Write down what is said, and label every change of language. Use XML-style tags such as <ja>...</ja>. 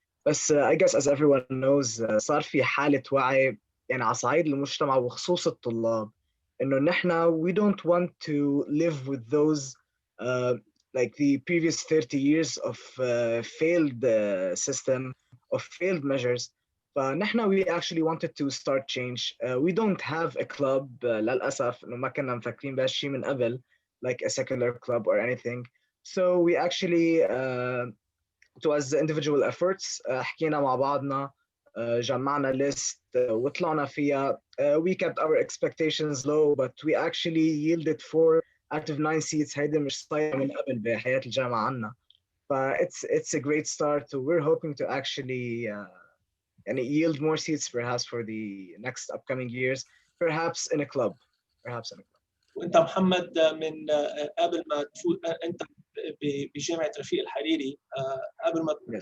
<ar>بس</ar> <en>I guess as everyone knows</en> <ar>صار في حالة وعي يعني على صعيد المجتمع وخصوص الطلاب إنه نحن</ar> <en>we don't want to live with those like the previous 30 years of failed system of failed measures.</en> <ar>فنحن</ar> <en>we actually wanted to start change. We don't have a club</en> <ar>للأسف إنه ما كنا مفكرين بهالشيء من قبل</ar> <en>like a secular club or anything. So we actually it was individual efforts.</en> <ar>حكينا مع بعضنا جمعنا list وطلعنا فيها.</ar> <en>We kept our expectations low, but we actually yielded 4 out of 9 seats.</en> <ar>هيدا مش صاير من قبل بحياة الجامعة عنا.</ar> <en>It's a great start. We're hoping to actually and yield more seats perhaps for the next upcoming years, perhaps in a club.</en> <ar>وانت محمد من قبل ما تفوت انت بجامعه رفيق الحريري قبل ما</ar>